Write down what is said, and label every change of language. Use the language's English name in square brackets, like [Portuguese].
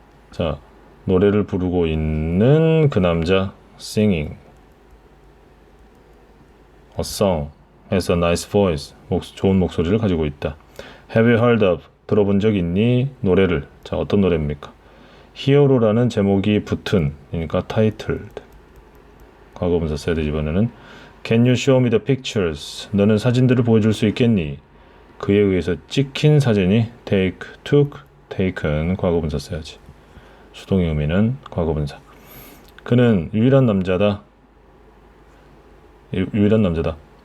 [Korean] 자, 노래를 부르고 있는 그 남자, singing. [English] A song has a nice voice. [Korean] 좋은 목소리를 가지고 있다. [English] Have you heard of? [Korean] 들어본 적 있니? 노래를. 자, 어떤 노래입니까? 히어로라는 제목이 붙은, 그러니까 titled. 과거분사 써야 되지. 이번에는 [English] Can you show me the pictures? [Korean] 너는 사진들을 보여줄 수 있겠니? 그에 의해서 찍힌 사진이 took, taken. 과거분사 써야지. 수동의 의미는 과거분사. 그는 유일한 남자다. 유일한 남자다.